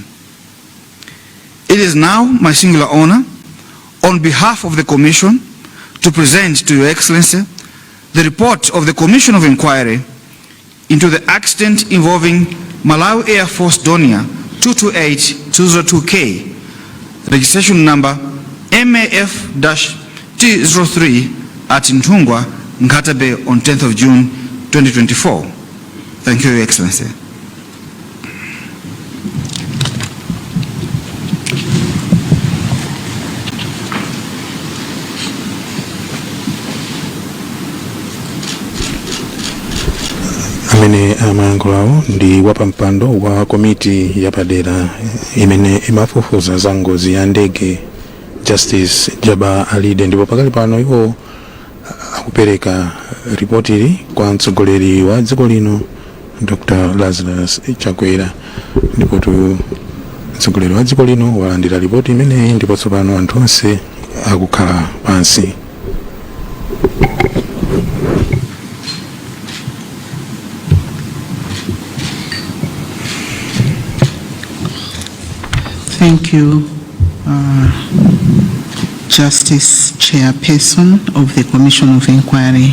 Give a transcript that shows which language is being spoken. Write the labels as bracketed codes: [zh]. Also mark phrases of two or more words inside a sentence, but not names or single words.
[en] It is now my singular honor, on behalf of the Commission, to present to Your Excellency the report of the Commission of Inquiry into the accident involving Malawi Air Force Donia 228-202K, registration number MAF-T03 at Ntungwa, Ngata Bay on 10th of June 2024. Thank you, Your Excellency. [ny] Amene amayankhulawo ndi wapampando wa komiti yapadera imene imafufuza za ngozi ya ndege Justice Jaba Alide, ndipo pakali pano iwo akupereka ripoti kwa mtsogoleri wa dziko lino Dr. Lazarus Chakwera, ndipo mtsogoleri wa dziko lino walandira ripoti imeneyi, ndipo tsopano anthu onse akukhala pansi. [en] Thank you, Justice Chairperson of the Commission of Inquiry.